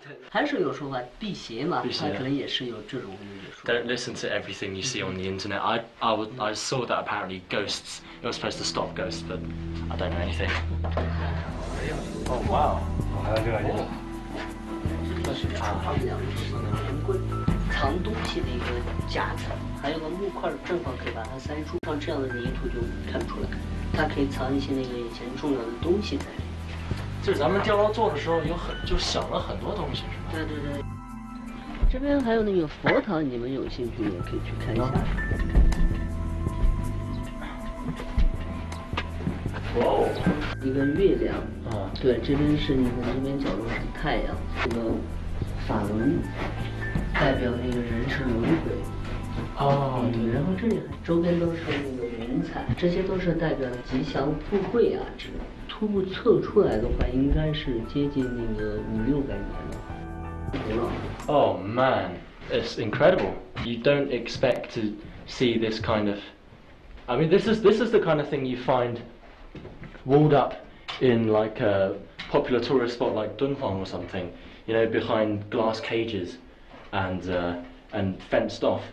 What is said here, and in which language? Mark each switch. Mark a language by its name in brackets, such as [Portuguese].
[Chinese] 还是有说法，辟邪嘛，它可能也是有这种说法。 [English] Don't listen to everything you see on the internet. I saw that apparently ghosts. You're supposed to stop ghosts, but I don't know anything. Oh wow. [Chinese] 还有这个这是长方两圆棍，藏东西的一个夹子，还有个木块，正好可以把它塞住。像这样的泥土就看不出来，它可以藏一些那个以前重要的东西在里。就是咱们碉楼做的时候就想了很多东西，是吧？对对对。这边还有那个佛堂，你们有兴趣也可以去看一下。哦，一个月亮，对，这边是你看这边角落是太阳，这个法轮代表那个人生轮回。对，然后这里周边都是那个云彩，这些都是代表吉祥富贵啊之类的。初步测出来的话，应该是接近那个500-600年了。 [English] Oh man, it's incredible. You don't expect to see this kind of. I mean, this is the kind of thing you find walled up in like a popular tourist spot like Dunhuang or something, you know, behind glass cages and fenced off.